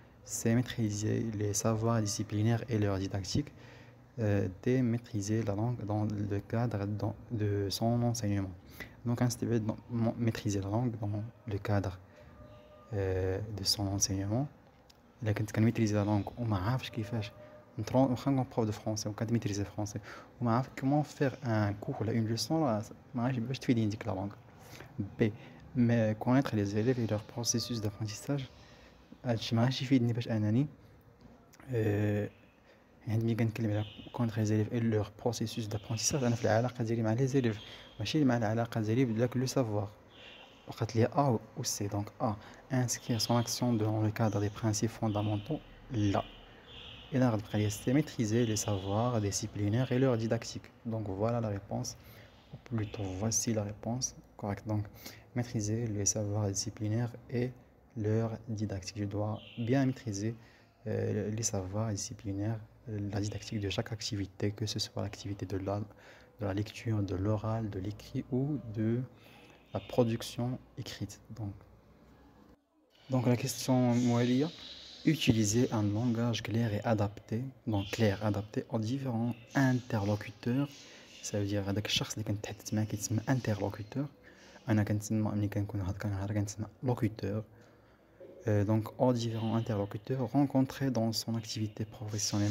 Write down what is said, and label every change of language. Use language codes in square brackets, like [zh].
[fr] C'est maîtriser les savoirs disciplinaires et leur didactique. D. Maîtriser la langue dans le cadre de son enseignement. Donc, maîtriser la langue dans le cadre de son enseignement. [ar] إلا كنت كنميتريزي لا لونغ وما عارفش [fr] كيفاش [ar] واخا نكون بروف دو فرونسي وكنت ميتريزي فرونسي وما عارف كومون فيغ ان كور ولا اون ليسون ما عرفتش باش تفيدني ديك لا لونغ بي مي [fr] كونيتر لي زيليف اي لور بروسيسوس دابرونتيساج [ar] هادشي ما عرفتش يفيدني باش انني يعني ملي كنتكلم على كونيتر لي زيليف اي لور بروسيسوس دابرونتيساج انا في العلاقه ديالي مع لي زيليف ماشي مع العلاقه ديالي بداك لو سافوار وقت لي A ou C. [fr] Donc A, inscrire son action dans le cadre des principes fondamentaux. Là. Et là, c'est maîtriser les savoirs disciplinaires et leur didactique. Donc voilà la réponse. Ou plutôt, voici la réponse correcte. Donc maîtriser les savoirs disciplinaires et leur didactique. Je dois bien maîtriser les savoirs disciplinaires, la didactique de chaque activité, que ce soit l'activité de la lecture, de l'oral, de l'écrit ou de la production écrite. Donc la question Moualia, utiliser un langage clair et adapté, donc clair adapté aux différents interlocuteurs. Ça veut dire [ar] هذاك الشخص اللي كنتحدث معاه كيتسمى interlocuteur. انا كنتسمى ملي كنكون هاد كنهار كنتسمى locuteur. [fr] Donc aux différents interlocuteurs rencontrés dans son activité professionnelle.